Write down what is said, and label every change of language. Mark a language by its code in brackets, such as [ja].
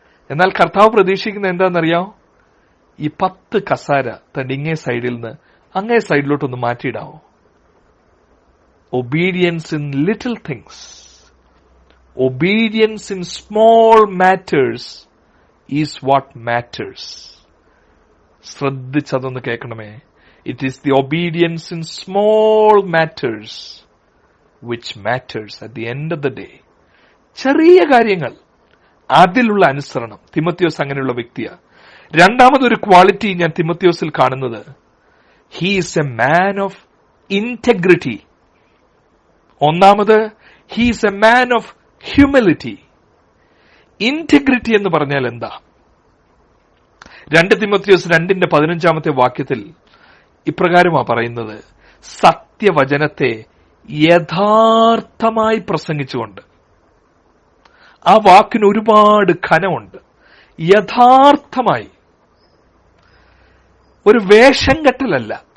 [ml] എന്നാൽ കർത്താവ് പ്രതീക്ഷിക്കുന്നത് എന്താണെന്നറിയാമോ? ഈ 10 കസാര തന്റെ ഇങ്ങേ സൈഡിൽ നിന്ന് അങ്ങേ സൈഡിലോട്ടൊന്ന് മാറ്റിയിടാവോ? [en] Obedience in little things, obedience in small matters is what matters. [ml] ശ്രദ്ധിച്ചതൊന്ന് കേൾക്കണമേ. [en] It is the obedience in small matters which matters at the end of the day. [ml] ചെറിയ കാര്യങ്ങൾ, അതിലുള്ള അനുസരണം. തിമോത്തിയോസ് അങ്ങനെയുള്ള വ്യക്തിയാ. രണ്ടാമതൊരു ക്വാളിറ്റി ഞാൻ തിമോത്തിയോസിൽ കാണുന്നത്, [en] he is a man of integrity. [ml] ഒന്നാമത്, [en] he is a man of humility. [ml] Integrity എന്ന് പറഞ്ഞാൽ എന്താ? 2 തിമോത്തിയോസ് 2:15 വാക്യത്തിൽ ഇപ്രകാരമാ പറയുന്നത്, സത്യവചനത്തെ യഥാർത്ഥമായി പ്രസംഗിച്ചുകൊണ്ട്. ആ വാക്കിന് ഒരുപാട് ഘനമുണ്ട്. യഥാർത്ഥമായി, ഒരു വേഷം കെട്ടലല്ല.